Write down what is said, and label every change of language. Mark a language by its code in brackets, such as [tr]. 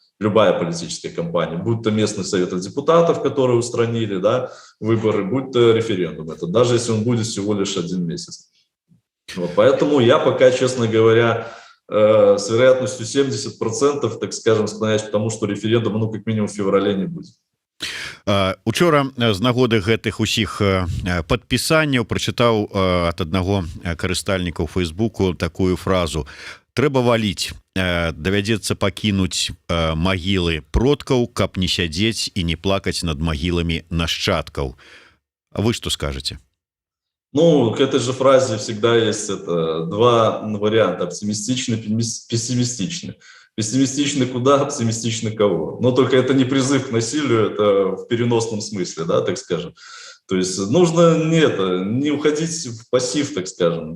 [ru] Любая политическая кампания, будь то местный совет депутатов, которые устранили, да, выборы, будь то референдум. Это даже если он будет всего лишь 1 месяц. Вот, поэтому я пока, честно говоря, с вероятностью 70%, так скажем, склоняюсь к тому, что референдум, ну, как минимум в феврале не будет. [be] Учора з нагоды гэтых усіх падпісанняў прачытаў ад аднаго карыстальніка ў Фейсбуку такую фразу: трэба валіць, давядзецца пакінуць магілы продкаў, каб не сядзець і не плакаць над магіламі нашчадкаў. [ru] Вы что скажете? Ну, к этой же фразе всегда есть два варианта: оптимистичный, пессимистичный. Пессимистичный куда, оптимистичный кого. Но только это не призыв к насилию, это в переносном смысле, да, так скажем. То есть нужно не уходить в пассив, так скажем.